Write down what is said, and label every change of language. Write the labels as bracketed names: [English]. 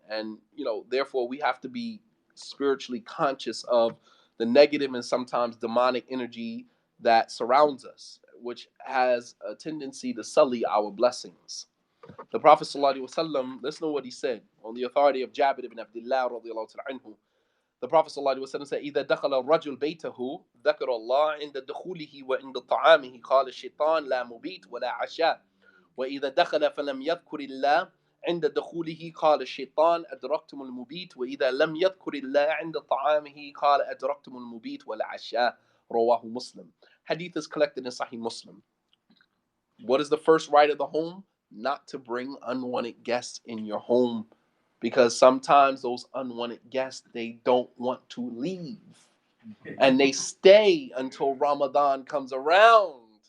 [English] And, therefore we have to be spiritually conscious of the negative and sometimes demonic energy that surrounds us, which has a tendency to sully our blessings. The Prophet ﷺ, listen to what he said on the authority of Jabir ibn Abdullah radiallahu anhu. [Arabic] The Prophet ﷺ said, إذا دخل الرجل بيته ذكر الله عند دخوله وعند طعامه قال الشيطان لا مبيت ولا عشاء وإذا دخل فلم يذكر الله عند دخوله قال الشيطان أدركتم المبيت وإذا لم يذكر الله عند طعامه قال أدركتم المبيت والعشاء رواه Muslim. [English] Hadith is collected in Sahih Muslim. What is the first right of the home? Not to bring unwanted guests in your home, because sometimes those unwanted guests, they don't want to leave and they stay until Ramadan comes around.